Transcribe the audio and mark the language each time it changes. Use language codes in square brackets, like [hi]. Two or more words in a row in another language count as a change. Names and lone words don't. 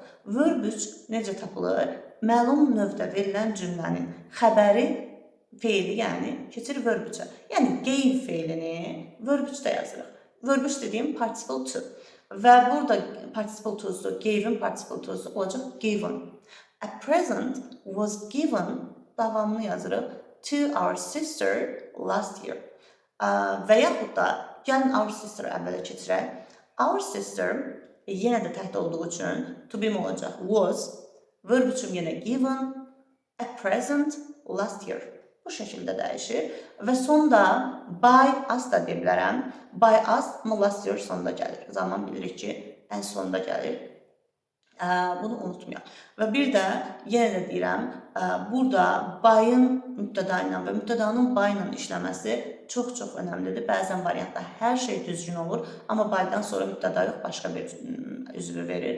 [az] Verb 3 necə tapılır? Məlum növdə verilən cümlənin xəbəri feili, yəni keçir verb 3-ə. Yəni gave feilini verb 3-də yazırıq. Verb 3 dediyim [en] participle to. [az] Və burada [en] participle to'su, gave'in participle to'su [az] olacaq given. [en] A present was given [az] davamını yazırıq [en] to our sister last year. [az] Və yaxud da gəlin [en] our sister [az] əvvələ keçirək. [en] Our sister [az] yenə də təhdə olduğu üçün [en] to be [az] olacaq was, verb üçün yenə given, [en] a present last year. [az] Bu şəkildə dəyişir və sonda [en] by us [az] da deyə bilərəm. [en] By us, amma last year [az] sonda gəlir. Zaman bilirik ki, ən sonda gəlir. Bunu unutmayaq. Və bir də yenə də deyirəm, burada by'ın mübtəda ilə və mübtədanın by ilə işləməsi çox önəmlidir. Bəzən variantda hər şey düzgün olur, amma by'dan sonra mübtəda yox, başqa bir üzvü verir.